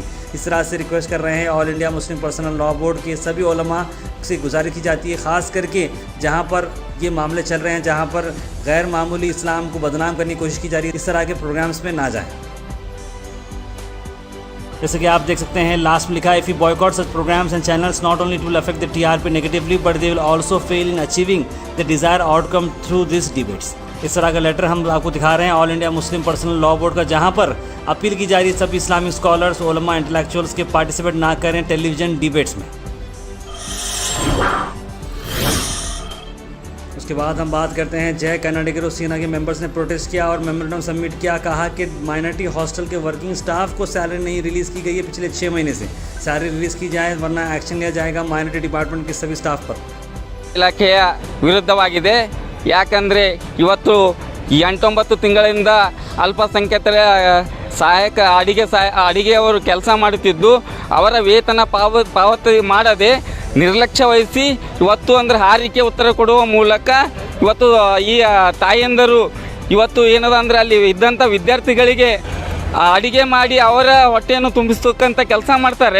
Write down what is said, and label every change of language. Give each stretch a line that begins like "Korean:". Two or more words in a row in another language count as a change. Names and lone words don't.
Hindi: इस तरह से रिक्वेस्ट कर रहे हैं ऑल इंडिया मुस्लिम पर्सनल लॉ बोर्ड के सभी उलमा से गुजारिश की जाती है, ख़ास करके जहाँ पर ये मामले चल रहे हैं, जहाँ पर गैर मामूली इस्लाम को बदनाम करने की कोशिश की जा रही है, इस तरह के प्रोग्राम्स में ना जाएं। जैसे कि आप देख सकते हैं लास्ट में लिखा है,
English: If you boycott such programs and channels not only it will affect the TRP negatively but they will also fail in achieving the desire outcome through this debates.
Hindi: इस तरह का लेटर हम आपको दिखा रहे हैं ऑल इंडिया मुस्लिम पर्सनल लॉ बोर्ड का, जहां पर अपील की जा रही है सभी
English: Islamic scholars,
Hindi: उलमा, इंटेलेक्चुअल्स के पार्टिसिपेट ना करें
English: television debates
Hindi: में। उसके बाद हम बात करते हैं जय कन्नाडिगर सेना के मेंबर्स ने प्रोटेस्ट किया और
English: memorandum submit
Hindi: किया। कहा कि
English: minority hostel
Hindi: के
English: working staff
Hindi: को सैलरी नहीं रिलीज़ की गई है पिछले 6 महीने से,
English: salary release
Hindi: की जाए वरना एक्शन लिया जाएगा
English: minority department
Hindi: के सभी स्टाफ पर।
Kannada: ಇಲಾಖೆಯ ವಿರುದ್ಧವಾಗಿದೆ। ಯಾಕಂದರೆ ಇವತ್ತು 8-9 ತಿಂಗಳಿಂದ ಅಲ್ಪಸಂಖ್ಯಾತರ ಸಹಾಯಕ ಅಡಿಗೆಯವರು ಕೆಲಸ ಮಾಡುತ್ತಿದ್ದು ಅವರ ವೇತನ ಪಾವತಿ ಮಾಡದೆ ನಿರ್ಲಕ್ಷ್ಯ ವಹಿಸಿ ಇವತ್ತು ಅಂದರೆ ಹಾರಿಕೆ ಉತ್ತರ ಕೊಡುವ ಮೂಲಕ ಇವತ್ತು ಈ ತಾಯಂದರು ಇವತ್ತು ಏನದ ಅಂದರೆ ಅಲ್ಲಿ ಇದ್ದಂಥ ವಿದ್ಯಾರ್ಥಿಗಳಿಗೆ ಅಡಿಗೆ ಮಾಡಿ ಅವರ ಹೊಟ್ಟೆಯನ್ನು ತುಂಬಿಸ್ತಕ್ಕಂಥ ಕೆಲಸ ಮಾಡ್ತಾರೆ।